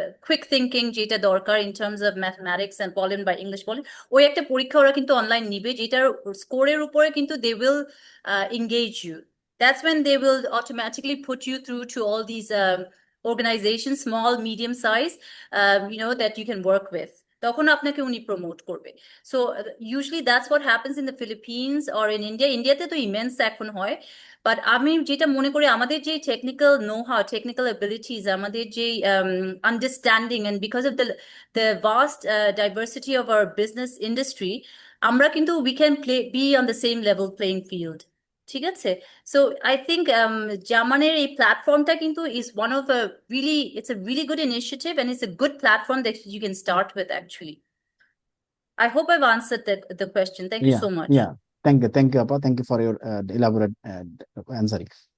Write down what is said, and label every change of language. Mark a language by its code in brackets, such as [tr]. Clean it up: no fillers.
[en] quick thinking [bn] যেটা দরকার [en] in terms of mathematics and [bn] বলেন বা ইংলিশ বলেন, ওই একটা পরীক্ষা ওরা কিন্তু অনলাইন নিবে যেটার স্কোরের উপরে কিন্তু [en] they will engage you. That's when they will automatically put you through to all these organizations, small, medium size, that you can work with. [bn] তখন আপনাকে উনি প্রমোট করবে। [en] So usually that's what happens in the Philippines or in India. [bn] ইন্ডিয়াতে তো immense এখন হয়, but আমি যেটা মনে করি আমাদের যে technical know how, technical abilities, আমাদের যে understanding and [en] because of the vast diversity of our business industry, [bn] আমরা কিন্তু [en] We can be on the same level playing field. [bn] ঠিক আছে? [en] So I think [bn] জামানের এই প্ল্যাটফর্মটা কিন্তু [en] is one of a really, it's a really good initiative and it's a good platform that you can start with actually. I hope I've answered the question. Thank you so much. Yeah. Thank you, Appa. Thank you for your elaborate answering.